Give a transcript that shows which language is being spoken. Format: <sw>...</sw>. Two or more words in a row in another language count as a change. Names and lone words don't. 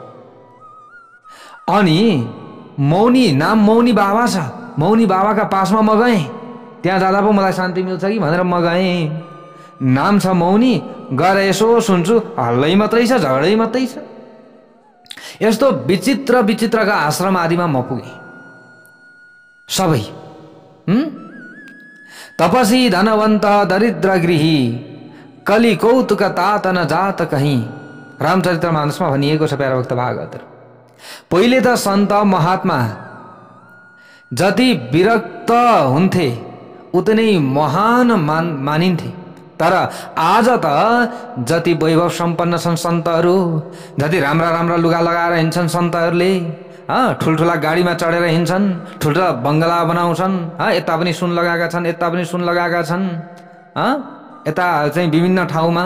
<ne>अनि मौनी, नाम मौनी बाबा छ, मौनी बाबाका पासमा म गएँ। त्यहाँ जाँदा पो मलाई शान्ति मिल्छ कि भनेर म गएँ। नाम छ मौनी। गएर यसो सुन्छु, हल्लै मात्रै छ, झगडै मात्रै छ। यस्तो विचित्र विचित्रका आश्रम आदिमा म पुगेँ सबै।</ne> <awa>तपसी धनवन्त दरिद्र गृही, कली कौतुक तात न जात कहीँ।</awa> <ne>रामचरितमानसमा भनिएको छ प्यारा भक्त भागवत। पहिले त सन्त महात्मा जति विरक्त हुन्थे उति नै महान मानिन्थे। तर आज त जति वैभव सम्पन्न छन् सन्तहरू, जति राम्रा राम्रा लुगा लगाएर हिँड्छन् सन्तहरूले, ठुल्ठुला गाडीमा चढेर हिँड्छन्, ठुल्ठुला बङ्गला बनाउँछन्, यता पनि सुन लगाएका छन्, यता पनि सुन लगाएका छन्, यता चाहिँ विभिन्न ठाउँमा।</ne>